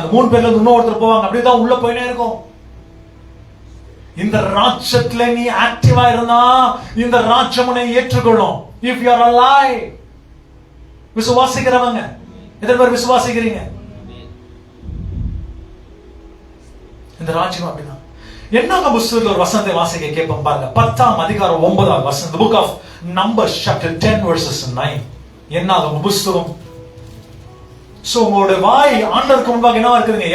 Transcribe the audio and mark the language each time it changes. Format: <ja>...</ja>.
<ta>அந்த 3 பேர்ல இன்னும் ஒருத்தர் போவாங்க, அப்படிதான் உள்ள போயினே இருக்கும். இந்த ராஜ்யத்துல நீ ஆக்டிவா இருந்தா இந்த ராஜ்யம் உன்னை ஏற்றுக்கொள்ளும்.</ta> <en>If you are alive.</en> <ta>விசுவாசிக்கிறவங்க எத்தனை பேர் விசுவாசிக்கிறீங்க? இந்த ராஜ்யம் அப்படிதான். என்ன புத்தகத்துல ஒரு வசனத்தை வாசிக்க கேட்போம் பாருங்க. 10ஆம் அதிகாரம் 9வது வசனம்.</ta> <en>The book of Numbers chapter 10 verses 9.</en> <ta>என்ன புத்தகம்? சோ உங்களுடைய வாய் ஆண்டவருக்கு முன்பாக என்னவா இருக்குதுங்க?</ta>